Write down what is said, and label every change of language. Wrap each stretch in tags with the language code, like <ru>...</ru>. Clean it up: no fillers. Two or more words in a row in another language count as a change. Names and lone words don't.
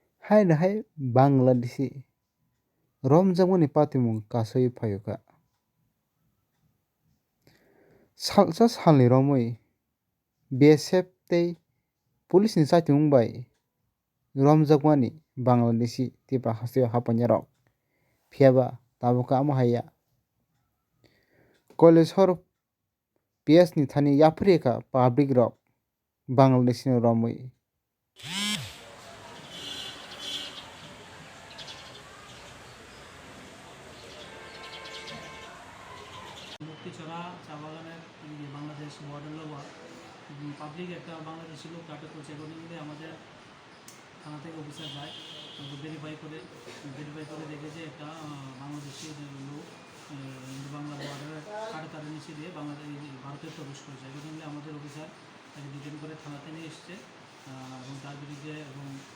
<trp>Hainahay Bangladeshi romjagmani patimung kasui phaioka salsa salni romui BSF tei police ni chaitimung bai romjakmani Bangladeshi tipra hasteo hapanya rok phiaba tabuk amo haiya college hor PS ni thani yapri ka public rok Bangladeshi ni romui</trp> <bn>মুক্তিছড়া চা বাগানের বাংলাদেশ বর্ডার লোবা পাবলিক একটা বাংলাদেশি লোক আটক করছে অ্যাকর্ডিংলি আমাদের থানা থেকে অফিসার যায় ভেরিফাই করে দেখে যে একটা বাংলাদেশি লোক বাংলা বর্ডারের কাটাতারের নিচে দিয়ে বাংলাদেশ ভারতে প্রবেশ করেছে অ্যাকর্ডিংলি আমাদের অফিসার তাকে ডিটেন করে থানাতে নিয়ে এসছে এবং তার বিরুদ্ধে এবং</bn>